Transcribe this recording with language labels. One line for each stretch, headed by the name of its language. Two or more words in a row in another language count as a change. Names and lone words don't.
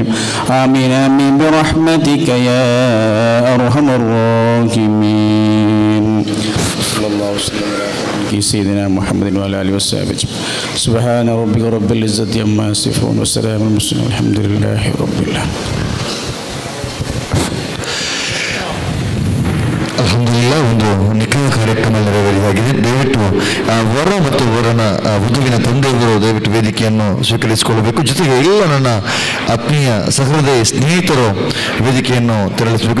Arabic: آمين آمين برحمتك يا أرحم الراحمين. صلى الله وسلم على سيدنا محمد وعلى آله وصحبه. سبحان ربك رب العزة عما يصفون وسلام على المرسلين والحمد لله رب العالمين.
Kannada: ಅಲ್ಹಮ್ದುಲಿಲ್ಲಾಹ್, ಒಂದು ನಿಖಾ ಕಾರ್ಯಕ್ರಮ ನೆರವೇರಿದಾಗಿದೆ. ದಯವಿಟ್ಟು ವರ ಮತ್ತು ವರನ ವಧುವಿನ ತಂದೆಯವರು ದಯವಿಟ್ಟು ವೇದಿಕೆಯನ್ನು ಸ್ವೀಕರಿಸಿಕೊಳ್ಳಬೇಕು. ಜೊತೆಗೆ ಎಲ್ಲ ನನ್ನ ಆತ್ಮೀಯ ಸಹೃದಯ ಸ್ನೇಹಿತರು ವೇದಿಕೆಯನ್ನು ತೆರಳಿಸಬೇಕು.